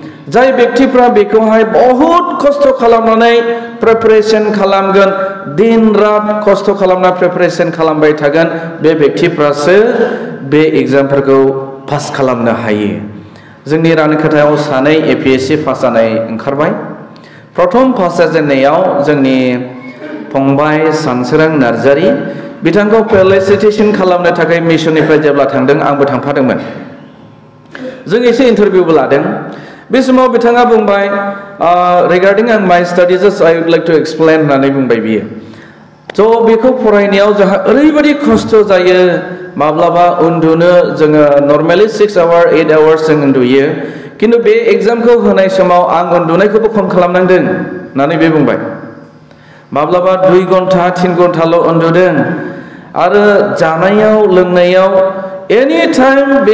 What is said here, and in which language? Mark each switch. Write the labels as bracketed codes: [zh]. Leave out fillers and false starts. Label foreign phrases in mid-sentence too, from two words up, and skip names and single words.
[brx] जाय व्यक्तिफ्रा बेखौहाय बहुत खस्थ' खालामनानै प्रिपारेसन खालामगोन दिन रात खस्थ' खालामना प्रिपारेसन खालामबाय थागोन बे व्यक्तिफ्रासो बे एग्जामफोरखौ पास खालामनो हायो जोंनि रानिखाथायाव सानै APSC पास जानाय ओंखारबाय प्रथम पास जाजेननायाव जोंनि फंबाय सानसोरां नार्जारी बिथांखौ फेलिसिटेसन खालामनो थाखाय मिशननिफ्राय जेब्ला थांदों आंबो थांफादोंमोन जों एसे इन्टारभिउबो लादों बे समाव बिथाङा बुंबाय [en] regarding आं my studies I would like to explain [brx] होननानै बुंबाय बियो थ' बेखौ फरायनायाव जोंहा ओरैबायदि खस्थ' जायो माब्लाबा उन्दुनो जोङो [en] normally 6 hour 8 hours [brx] जों उन्दुयो किन्तु बे एग्जामखौ होनाय समाव आं उन्दुनायखौबो खम खालामनांदों होननानै बे बुंबाय माब्लाबा 2 घन्टा 3 घन्टाल' उन्दुदों आरो जानायाव लोंनायाव [en] any time [brx] बे